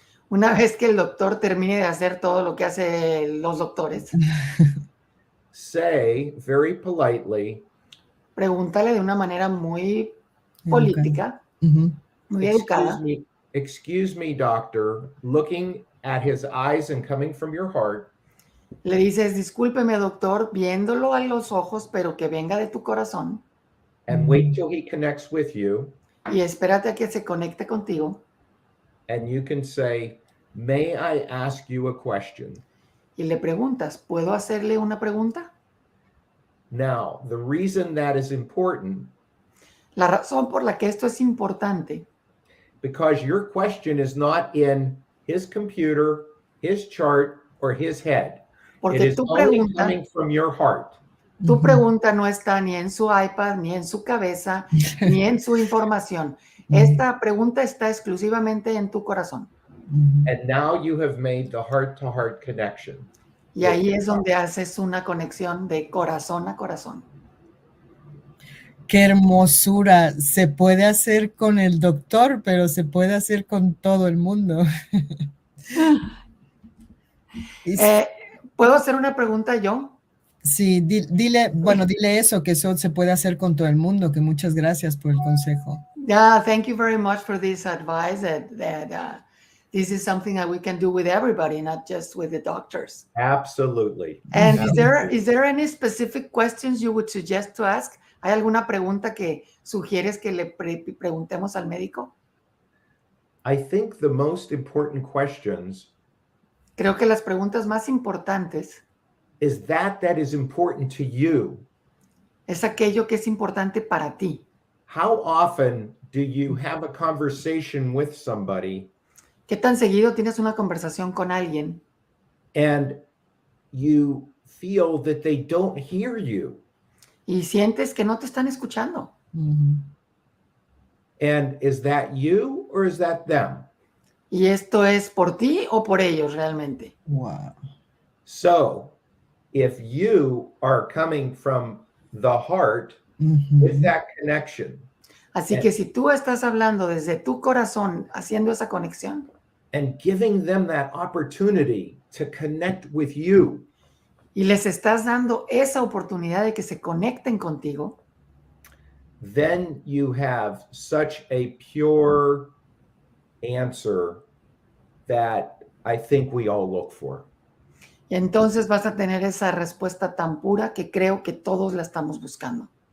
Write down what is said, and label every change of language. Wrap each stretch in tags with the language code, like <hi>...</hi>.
<es>una vez que el doctor termine de hacer todo lo que hacen los doctores,</es> <en>say very politely,</en> <es>pregúntale de una manera muy política, muy educada.</es> <en>excuse me, doctor, looking at his eyes and coming from your heart.</en> <es>Le dices, discúlpeme, doctor, viéndolo a los ojos, pero que venga de tu corazón.</es> <en>And wait till he connects with you.</en> <es>Y espérate a que se conecte contigo.</es> <en>And you can say, may I ask you a question?</en> <es>Y le preguntas, ¿puedo hacerle una pregunta?</es> <en>Now, the reason that is important,</en> <es>La razón por la que esto es importante,</es> <en>because your question is not in his computer, his chart, or his head. It</en> <es>porque</es> <en>is only coming from your heart.</en> <es>tu pregunta no está ni en su iPad, ni en su cabeza, ni en su información. Esta pregunta está exclusivamente en tu corazón.</es> <en>And now you have made the heart-to-heart connection.</en> <es>Y ahí es donde haces una conexión de corazón a corazón. Qué hermosura. Se puede hacer con el doctor, pero se puede hacer con todo el mundo. ¿Puedo hacer una pregunta yo? Sí, dile eso, que eso se puede hacer con todo el mundo, que muchas gracias por el consejo.</es> <en>Yeah, thank you very much for this advice that this is something that we can do with everybody, not just with the doctors. Absolutely. And is there any specific questions you would suggest to ask?</en> <es>¿Hay alguna pregunta que sugieres que le preguntemos al médico?</es> <en>I think the most important questions</en> <es>Creo que las preguntas más importantes</es> <en>is that is important to you.</en> <es>es aquello que es importante para ti.</es> <en>How often do you have a conversation with somebody</en> <es>¿Qué tan seguido tienes una conversación con alguien</es> <en>and you feel that they don't hear you?</en> <es>y sientes que no te están escuchando?</es> <en>And is that you or is that them?</en> <es>¿Y esto es por ti o por ellos realmente?</es> <en>Wow. So, if you are coming from the heart with that connection.</en> <es>Así que si tú estás hablando desde tu corazón, haciendo esa conexión,</es> <en>and giving them that opportunity to connect with you,</en> <es>y les estás dando esa oportunidad de que se conecten contigo,</es> <en>then you have such a pure answer that I think we all look for.</en> <es>y entonces vas a tener esa respuesta tan pura que creo que todos la estamos buscando.</es>